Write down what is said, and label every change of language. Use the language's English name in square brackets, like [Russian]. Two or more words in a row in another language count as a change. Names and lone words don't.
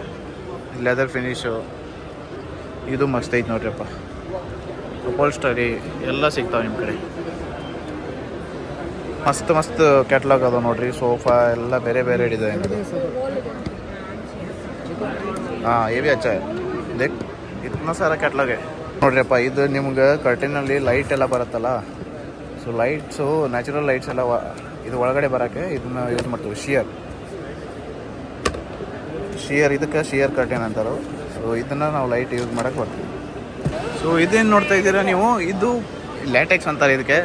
[English] leather finish [Kannada] ಇದು ಮಸ್ತ್ ಐತೆ ನೋಡ್ರಿಪ್ಪ. ಅಪೋಲ್ಸ್ಟರಿ ಎಲ್ಲ ಸಿಗ್ತಾವೆ ನಿಮ್ಮ ಕಡೆ. ಮಸ್ತ್ ಕ್ಯಾಟ್ಲಾಗ್ ಅದಾವೆ ನೋಡ್ರಿ. ಸೋಫಾ ಎಲ್ಲ ಬೇರೆ ಬೇರೆ ಡಿಸೈನ್. ಹಾಂ [Hindi] ये भी अच्छा है, देख इतना सारा कैटलॉग है ನೋಡ್ರಿಪ್ಪ. [Kannada] ಇದು ನಿಮ್ಗೆ ಕರ್ಟನಲ್ಲಿ ಲೈಟ್ ಎಲ್ಲ ಬರುತ್ತಲ್ಲ, [English] so lights natural lights [Kannada] ಎಲ್ಲ ಇದು ಒಳಗಡೆ ಬರೋಕ್ಕೆ ಇದನ್ನು ಯೂಸ್ ಮಾಡ್ತೀವಿ. ಶಿಯರ್ ಇದಕ್ಕೆ [English] sheer curtain [Kannada] ಅಂತಾರೆ. ಸೊ ಇದನ್ನು ನಾವು [English] light use [Kannada] ಮಾಡೋಕ್ಕೆ ಬರ್ತೀವಿ. ಸೊ ಇದೇನು ನೋಡ್ತಾ ಇದ್ದೀರಾ ನೀವು, ಇದು ಲ್ಯಾಟೆಕ್ಸ್ ಅಂತಾರೆ ಇದಕ್ಕೆ.